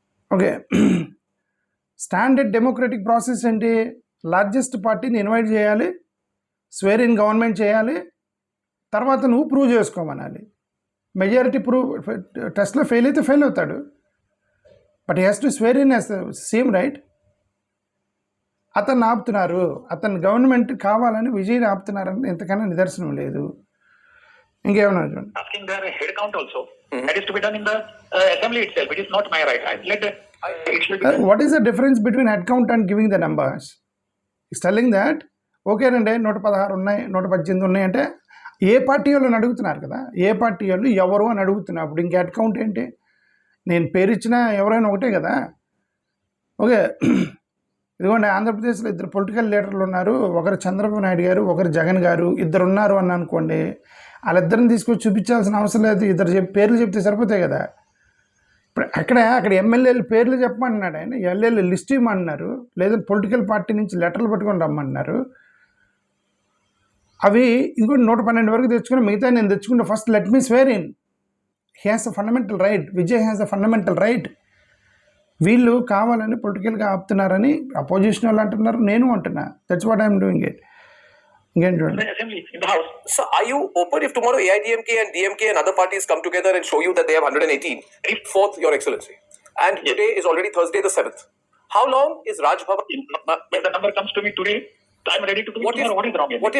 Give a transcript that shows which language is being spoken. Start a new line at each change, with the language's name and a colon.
Telugu: Okay standard democratic process అంటే largest పార్టీని invite చేయాలి, స్వేర్ ఇన్ గవర్నమెంట్ చేయాలి, తర్వాత నువ్వు ప్రూవ్ చేసుకోమనాలి. మెజారిటీ టెస్ట్లో ఫెయిల్ అయితే ఫెయిల్ అవుతాడు,
English: But he has to swear in as same right.
Telugu: అతన్ని ఆపుతున్నారు, అతను గవర్నమెంట్ కావాలని విజయ్ని ఆపుతున్నారని ఎంతకన్నా నిదర్శనం లేదు. ఇంకేమన్నా చూడండి.
English: Asking their head count also, that is to be done in the assembly itself. It is not my right. It should be. What is the difference between head count and giving the numbers? He's telling that
Telugu: ఓకేనండి 116 ఉన్నాయి, 118 ఉన్నాయి అంటే ఏ party వాళ్ళని అడుగుతున్నారు కదా, ఏ party వాళ్ళు ఎవరు అని అడుగుతున్నప్పుడు ఇంక హెడ్ కౌంట్ ఏంటి? నేను పేరు ఇచ్చినా ఎవరైనా ఒకటే కదా. ఓకే ఇదిగోండి ఆంధ్రప్రదేశ్లో 2 పొలిటికల్ లీడర్లు ఉన్నారు, ఒకరు చంద్రబాబు నాయుడు గారు, ఒకరు జగన్ గారు, 2 ఉన్నారు అని అనుకోండి, వాళ్ళిద్దరిని తీసుకొచ్చి చూపించాల్సిన అవసరం లేదు, 2 పేర్లు చెప్తే సరిపోతాయి కదా. ఇప్పుడు అక్కడ ఎమ్మెల్యేలు పేర్లు చెప్పమంటున్నాడు ఆయన, ఎమ్మెల్యేలు లిస్ట్ ఇవ్వమన్నారు, లేదా పొలిటికల్ పార్టీ నుంచి లెటర్లు పట్టుకొని రమ్మన్నారు. అవి ఇదిగో 112 వరకు తెచ్చుకుని మిగతా నేను తెచ్చుకుంటే
English: First let me swear in. He has a fundamental right, Vijay has a fundamental right.
Telugu: వీళ్ళు కావాలని పొలిటికల్గా ఆపుతున్నారని అపోజిషన్ వాళ్ళు అంటున్నారు, నేను అంటున్నా.
English: That's what I'm doing it.
Telugu: ఇంకేం చూడండి.
English: So are you open if tomorrow AIDMK and DMK and other parties come together and show you that they have 118? Fourth, Your Excellency. And today is already Thursday the 7th. How long is Raj Bhavan? If the number comes to me today, I'm ready to do it. What is wrong?